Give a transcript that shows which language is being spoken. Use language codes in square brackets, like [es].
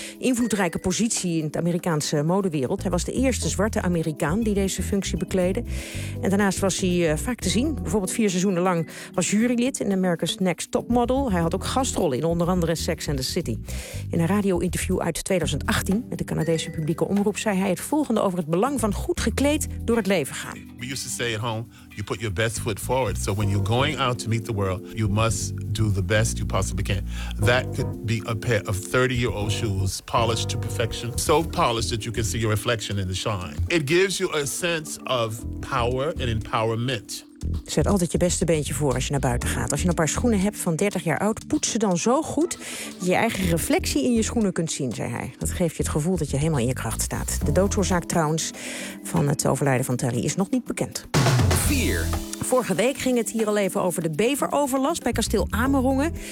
[nl] Invloedrijke positie in de Amerikaanse modewereld. Hij was de eerste zwarte Amerikaan die deze functie bekleedde. En daanaast was hij vaak te zien. Bijvoorbeeld 4 seizoenen lang was jurylid in America's Next Topmodel. Hij had ook gastrollen in onder andere Sex and the City. In een radio-interview uit 2018 met de Canadese publieke omroep zei hij het volgende over het belang van goed gekleed door het leven gaan. [en] We used to say at home, you put your best foot forward. So when you're going out to meet the world, you must do the best you possibly can. That could be a pair of 30-year-old shoes, polished to perfection. So polished that you can see your reflection in the shine. It gives you a sense of power and empowerment. [nl] Zet altijd je beste beentje voor als je naar buiten gaat. Als je een paar schoenen hebt van 30 jaar oud, poets ze dan zo goed dat je eigen reflectie in je schoenen kunt zien, zei hij. Dat geeft je het gevoel dat je helemaal in je kracht staat. De doodsoorzaak trouwens van het overlijden van Terry is nog niet bekend. 4. Vorige week ging het hier al even over de beveroverlast bij kasteel Amerongen.